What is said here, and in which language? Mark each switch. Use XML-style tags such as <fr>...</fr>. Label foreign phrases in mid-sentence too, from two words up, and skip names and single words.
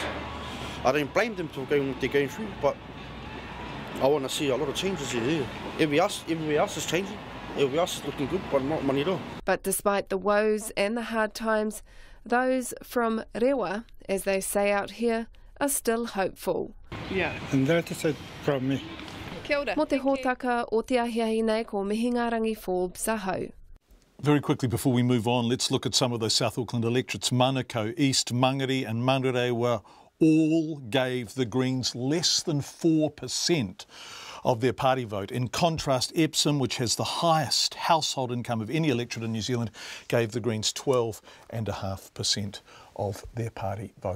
<en>I don't blame them for they're going through, but I want to see a lot of changes here. Everywhere else is changing. Everywhere else is looking good, but not Manurewa. But despite the woes and the hard times, those from rewa, as they say out here, are still hopeful. Yeah. And that is it from me.</en> <mi>Kia ora. Mo te hōtaka o te ahiahi nei ko Mihingarangi Forbes ahau.</mi> <en>Very quickly before we move on, let's look at some of those South Auckland electorates. Manukau, East, Mangere and Manurewa all gave the Greens less than 4% of their party vote. In contrast, Epsom, which has the highest household income of any electorate in New Zealand, gave the Greens 12.5% of their party vote.</en>